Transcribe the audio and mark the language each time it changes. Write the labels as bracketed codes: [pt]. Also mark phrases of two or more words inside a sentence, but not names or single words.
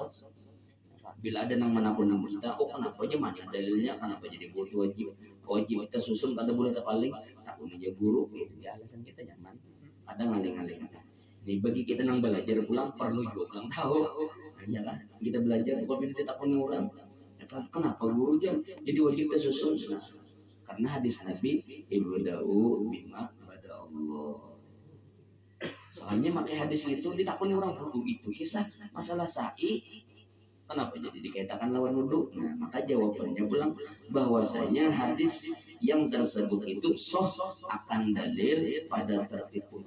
[bjn] Bila ada nang manapun nang kita, oh kenapa aja mana dalilnya, kenapa jadi wudu wajib kita susun kada boleh tapaling, takun aja guru, itu ya alasan kita nyaman. Kadang ngaling-ngaling. Nih bagi kita nang belajar pulang perlu juga pulang tahu, ya kan? Kita belajar bukan kita takun orang. Kenapa guru jam jadi wajib kita susun? Nah, karena hadis Nabi [ar] ابدءوا بما بدأ الله. [bjn] Soalnya pakai hadis itu ditakuni orang perlu itu kisah masalah sa'i. Kenapa jadi dikaitkan lawan wudu? Nah, maka jawabannya pulang bahwasanya hadis yang tersebut itu akan dalil pada tertib wudu.